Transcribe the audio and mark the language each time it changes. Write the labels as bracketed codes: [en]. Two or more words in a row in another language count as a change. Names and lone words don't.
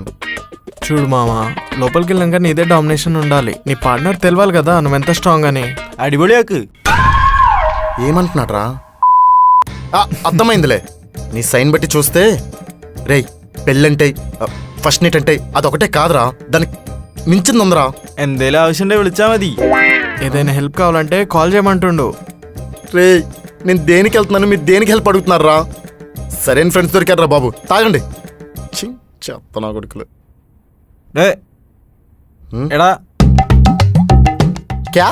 [te] చూడు మామ, లోపలికి వెళ్ళాక నీదే డామినేషన్ ఉండాలి. నీ పార్ట్నర్ తెలవాలి కదా నువ్వెంత స్ట్రాంగ్ అని. అడిబొలియాకు ఏమంటున్నాడ్రా? అర్థమైందిలే, నీ సైన్ బట్టి చూస్తే. రేయ్, పెళ్ళంటే ఫస్ట్ నైట్ అంటే అదొకటే కాదురా, దానికి మించిందిందిరా. [ml] എന്തേലും ആവശ്യമുണ്ടെ വിളിച്ചാ മതി. [te] ఏదైనా హెల్ప్ కావాలంటే కాల్ చేయమంటుండు. రేయ్, నేను దేనికి వెళ్తున్నాను, మీరు దేనికి హెల్ప్ అడుగుతున్నారా? సరైన ఫ్రెండ్స్ దొరికారా బాబు, తాగండి. చెప్తా కొడుకులు. [ml] ഡേ എടാ [hi] క్యా?